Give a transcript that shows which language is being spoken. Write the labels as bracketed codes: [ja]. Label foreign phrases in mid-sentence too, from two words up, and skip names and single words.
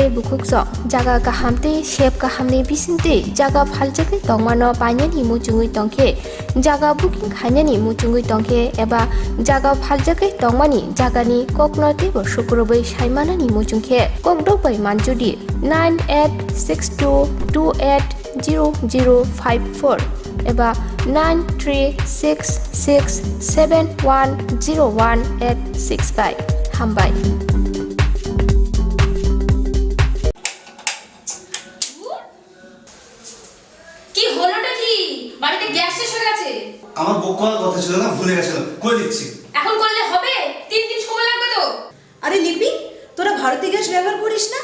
[trp] bukukso jaga kahamte shep kahamne bisinte jaga phaljake tongmano panyani muchungui tongkhe jaga booking khainani muchungui tongkhe eba jaga phaljake tongmani jagani koknote bo shukrobai saimanani muchungkhe kokdobai manjudi 9862280054 eba 9366710185 hambai [bn] কি হলোটা কি বাড়িতে গ্যাস শেষ হয়ে গেছে আমার বুক করার কথা ছিল না ভুলে গেছিলাম করে দিচ্ছি এখন করলে হবে 3 দিন সময় লাগবে তো আরে লিপি তোরা ভারতী গ্যাস ব্যবহার করিস না